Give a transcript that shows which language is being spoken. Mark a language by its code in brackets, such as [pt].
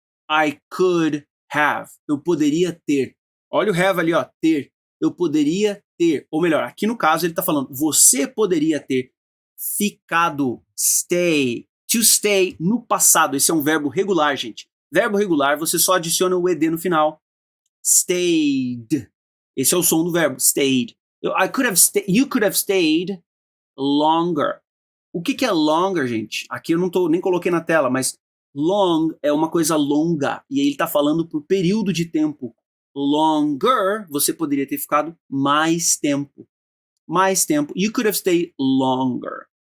[en] I could have. [pt] Eu poderia ter. Olha o have ali, ó. Ter. Eu poderia ter. Ou melhor, aqui no caso ele está falando, você poderia ter ficado. Stay. To stay no passado. Esse é um verbo regular, gente. Verbo regular, você só adiciona o ed no final. Stayed. Esse é o som do verbo. Stayed. [en] You could have stayed longer. [pt] O que é longer, gente? Aqui eu nem coloquei na tela, mas long é uma coisa longa. E aí ele está falando por período de tempo. Longer, você poderia ter ficado mais tempo. [en] You could have stayed longer.